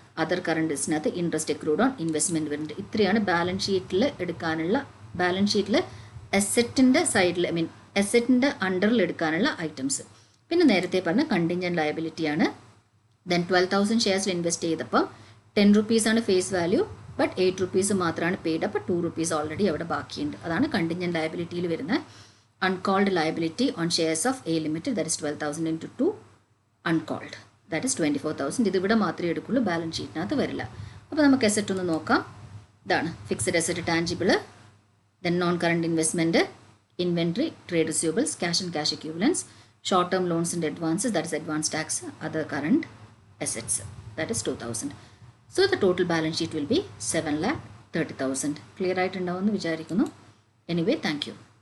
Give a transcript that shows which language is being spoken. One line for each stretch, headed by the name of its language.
Malayalam: Other കറൻറ്റീസിനകത്ത് interest accrued on investment വരുന്നുണ്ട്. ഇത്രയാണ് balance ഷീറ്റിൽ എടുക്കാനുള്ള ബാലൻസ് ഷീറ്റിൽ അസറ്റിൻ്റെ സൈഡിൽ അസറ്റിൻ്റെ അണ്ടറിൽ എടുക്കാനുള്ള ഐറ്റംസ്. പിന്നെ നേരത്തെ പറഞ്ഞ കണ്ടിൻജൻറ്റ് ലയബിലിറ്റിയാണ്. ദെൻ 12,000 ഷെയർസിൽ ഇൻവെസ്റ്റ് ചെയ്തപ്പം 10 റുപ്പീസാണ് ഫേസ് വാല്യൂ. ബട്ട് 8 റുപ്പീസ് മാത്രമാണ് പെയ്ഡ്. അപ്പോൾ 2 റുപ്പീസ് ഓൾറെഡി അവിടെ ബാക്കിയുണ്ട്. അതാണ് കണ്ടിൻജൻറ്റ് ലയബിലിറ്റിയിൽ വരുന്ന
English: uncalled liability on shares of A Limited, that is 12,000 into 2 uncalled, that is 24,000.
Malayalam: ഇത് ഇവിടെ മാത്രമേ എടുക്കുള്ളൂ, ബാലൻസ് ഷീറ്റിനകത്ത് വരില്ല. അപ്പോൾ നമുക്ക് അസറ്റ് ഒന്ന് നോക്കാം.
English: ഇതാണ് fixed asset tangible, then non current investment, inventory, trade receivables, cash and cash equivalents, short term loans and advances, that is advance tax, other current assets, that is 2,000. So the total balance sheet will be 7,30,000.
Malayalam: Clear ആയിട്ടുണ്ടാവുമെന്ന് വിചാരിക്കുന്നു.
English: Anyway, thank you.